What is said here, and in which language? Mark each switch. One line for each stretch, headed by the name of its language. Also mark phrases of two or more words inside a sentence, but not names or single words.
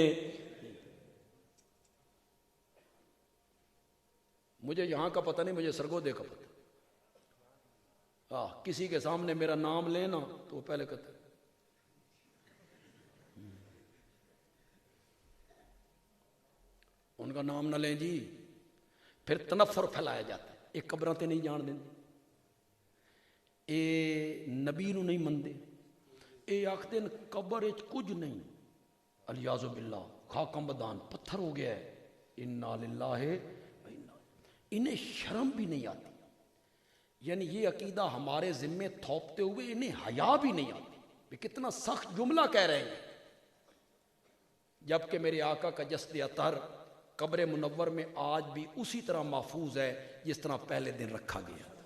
Urdu: مجھے یہاں کا پتہ نہیں, مجھے سرگودے کا پتہ. کسی کے سامنے میرا نام لینا تو وہ پہلے کہتے ان کا نام نہ لیں جی, پھر تنفر پھیلایا جاتا ہے.
Punjabi: یہ قبراں تے نہیں جان دیں, اے نبی نو نہیں مندے, اے آخدے قبر وچ کچھ نہیں,
Arabic: الیاذ باللہ
Persian: خاکم بدان
Punjabi: پتھر ہو گیا ہے.
Arabic: انا للہ,
Urdu: انہیں شرم بھی نہیں آتی. یعنی یہ عقیدہ ہمارے ذمے تھوپتے ہوئے انہیں حیا بھی نہیں آتی. کتنا سخت جملہ کہہ رہے ہیں. جبکہ میرے آقا کا جسد اطہر قبر منور میں آج بھی اسی طرح محفوظ ہے جس طرح پہلے دن رکھا گیا.